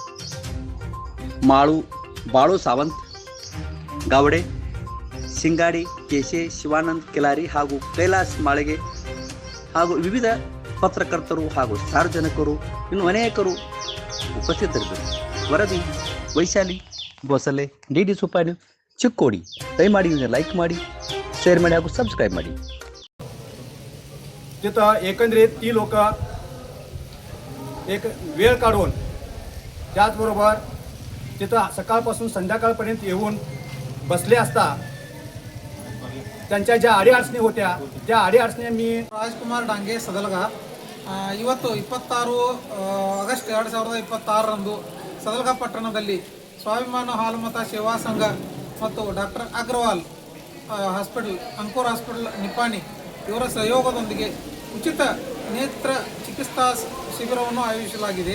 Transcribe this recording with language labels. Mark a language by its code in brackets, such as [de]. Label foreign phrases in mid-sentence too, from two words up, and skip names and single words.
[kn] ಬಾಳು ಸಾವಂತ್ ಗಾವಡೆ, ಸಿಂಗಾಡಿ, ಕೇಶೆ, ಶಿವಾನಂದ್ ಕಿಲಾರಿ ಹಾಗೂ ಕೈಲಾಸ್ ಮಾಳಿಗೆ ಹಾಗೂ ವಿವಿಧ ಪತ್ರಕರ್ತರು ಹಾಗೂ ಸಾರ್ವಜನಿಕರು ಇನ್ನು ಅನೇಕರು ಉಪಸ್ಥಿತರಿದ್ದರು. ವರದಿ ವೈಶಾಲಿ ಬೋಸಲೆ, ಡಿ ಸೂಪರ್ ನ್ಯೂಸ್, ಚಿಕ್ಕೋಡಿ. ದಯಮಾಡಿ ಲೈಕ್ ಮಾಡಿ, शेअर ಮಾಡಿ ಹಾಗೂ सबस्क्राईब ಮಾಡಿ. [mr] तिथं एकंदरीत ती लोक एक वेळ काढून त्याचबरोबर तिथं सकाळपासून संध्याकाळपर्यंत येऊन बसले असता त्यांच्या ज्या अडीअडचणी होत्या त्या अडीअडचणी मी [kn] ರಾಜ್ಕುಮಾರ್ ಡಾಂಗೆ ಸದಲಗ ಇವತ್ತು 26 ಆಗಸ್ಟ್ 2026ರಂದು ಸದಲಗ ಪಟ್ಟಣದಲ್ಲಿ ಸ್ವಾಭಿಮಾನ ಹಾಲು ಮತ ಸೇವಾ ಸಂಘ ಮತ್ತು ಡಾಕ್ಟರ್ ಅಗ್ರವಾಲ್ ಹಾಸ್ಪಿಟಲ್, ಅಂಕುರ್ ಹಾಸ್ಪಿಟಲ್ ನಿಪ್ಪಾಣಿ ಇವರ ಸಹಯೋಗದೊಂದಿಗೆ ಉಚಿತ ನೇತ್ರ ಚಿಕಿತ್ಸಾ ಶಿಬಿರವನ್ನು ಆಯೋಜಿಸಲಾಗಿದೆ.